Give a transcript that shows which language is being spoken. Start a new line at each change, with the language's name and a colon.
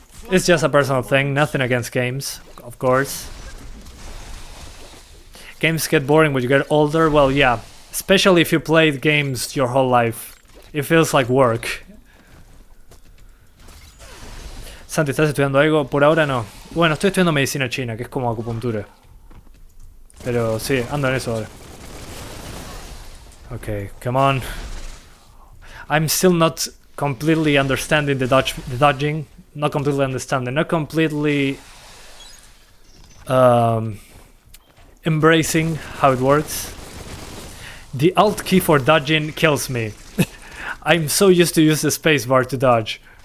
English: It's just a personal thing, nothing against games, of course. Games get boring when you get older, well yeah, especially if you played games your whole life. It feels like work.
Spanish: Santi, ¿estás estudiando algo? Por ahora no. Bueno, estoy estudiando medicina china, que es como acupuntura. Pero sí, ando en eso ahora.
English: Okay, come on. I'm still not completely understanding the dodging. Not completely understanding. Not completely embracing how it works. The Alt key for dodging kills me. I'm so used to use the spacebar to dodge.